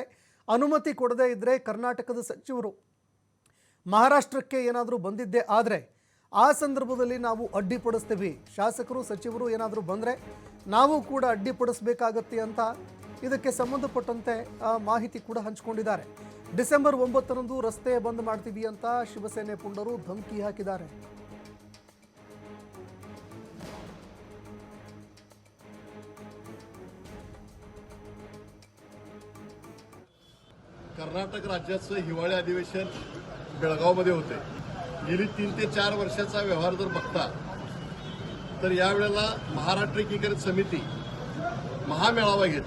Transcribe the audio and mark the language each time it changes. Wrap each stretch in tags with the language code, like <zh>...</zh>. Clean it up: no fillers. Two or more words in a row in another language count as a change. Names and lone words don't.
<kn>ಅನುಮತಿ ಕೊಡದೇ ಇದ್ದರೆ ಕರ್ನಾಟಕದ ಸಚಿವರು ಮಹಾರಾಷ್ಟ್ರಕ್ಕೆ ಏನಾದರೂ ಬಂದಿದ್ದೇ ಆದರೆ ಆ ಸಂದರ್ಭದಲ್ಲಿ ನಾವು ಅಡ್ಡಿಪಡಿಸ್ತೀವಿ, ಶಾಸಕರು ಸಚಿವರು ಏನಾದರೂ ಬಂದರೆ ನಾವು ಕೂಡ ಅಡ್ಡಿಪಡಿಸಬೇಕಾಗತ್ತೆ ಅಂತ ಇದಕ್ಕೆ ಸಂಬಂಧಪಟ್ಟಂತೆ ಮಾಹಿತಿ ಕೂಡ ಹಂಚಿಕೊಂಡಿದ್ದಾರೆ. ಡಿಸೆಂಬರ್ 9ರಂದು ರಸ್ತೆ ಬಂದ್ ಮಾಡ್ತೀವಿ ಅಂತ ಶಿವಸೇನೆ ಪುಂಡರು ಧಮಕಿ ಹಾಕಿದ್ದಾರೆ.</kn> <mr>कर्नाटक राज्याचं हिवाळी अधिवेशन बेळगावमध्ये होते. गेली 3 ते 4 वर्षाचा व्यवहार जर बघता तर यावेळेला महाराष्ट्र एकीकरण समिती महामेळावा घेते.</mr>